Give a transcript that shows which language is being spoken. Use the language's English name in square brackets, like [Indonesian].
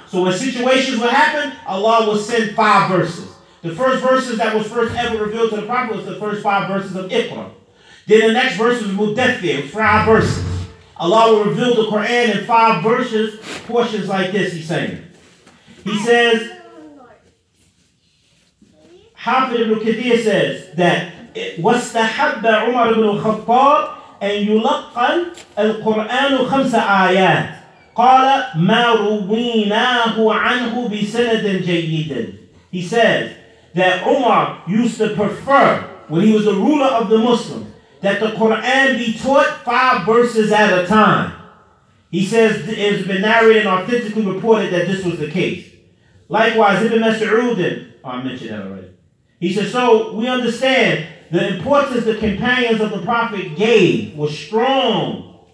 [English] So when situations would happen, Allah would send 5 verses. The first verses that was first ever revealed to the Prophet was the first 5 verses of Iqra. Then the next verse was Mudaththir, 5 verses. Allah will reveal the Quran in 5 verses, portions like this, he's saying. He says, Hafid ibn Kathir says that [Arabic] وَاسْتَحَبَّ عُمَرُ بْنُ الْخَطَّابِ أن يلقن القرآن 5 آيات قال ما رويناه عنه بسند جيد. [English] He says that Umar used to prefer, when he was the ruler of the Muslims, that the Quran be taught 5 verses at a time. He says it has been narrated and authentically reported that this was the case. Likewise, Ibn Mas'ud, I mentioned that already. He says, so we understand the importance the companions of the Prophet gave was strong.